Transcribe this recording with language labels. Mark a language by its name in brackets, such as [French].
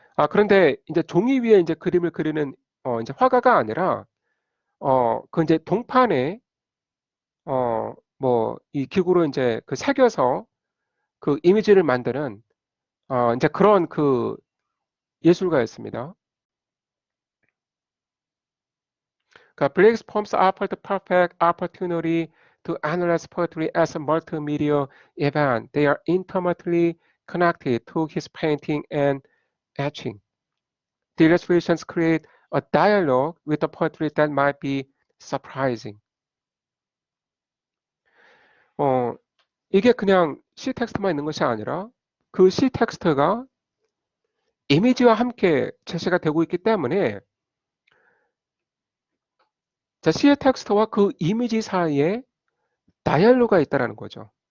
[Korean] 그런데 이제 종이 위에 이제 그림을 그리는 이제 화가가 아니라 그 이제 동판에 뭐 이 기구로 이제 그 새겨서 그 이미지를 만드는 이제 그런 그 예술가였습니다. [English] 그러니까 Blake's poems offer the perfect opportunity to analyze poetry as a multimedia event. They are intimately connected to his painting and etching. The illustrations create a dialogue with the poetry that might be surprising. [Korean] 어, 이게 그냥 시 텍스트만 있는 것이 아니라 그 시 텍스트가 이미지와 함께 제시가 되고 있기 때문에 자, 시의 텍스트와 그 이미지 사이에 다이얼로그가 있다는 거죠.